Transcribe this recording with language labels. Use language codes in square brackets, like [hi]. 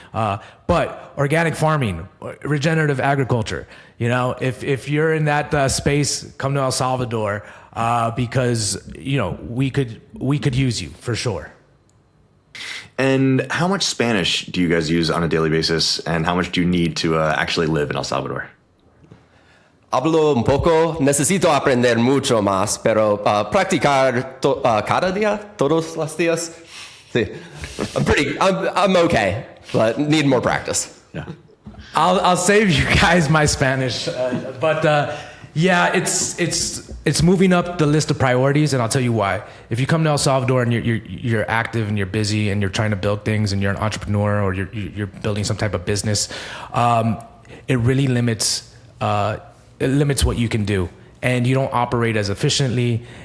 [en] But organic farming, regenerative agriculture, if you're in that space, come to El Salvador because, we could use you for sure. And how much Spanish do you guys use on a daily basis, and how much do you need to actually live in El Salvador? [es] Hablo un poco, necesito aprender mucho más, pero practicar cada día, todos los días. Sí. [en] I'm okay, but need more practice. Yeah. I'll save you guys my Spanish, but it's moving up the list of priorities, and I'll tell you why. If you come to El Salvador and you're active and you're busy and you're trying to build things and you're an entrepreneur or you're building some type of business, it really limits what you can do, and you don't operate as efficiently.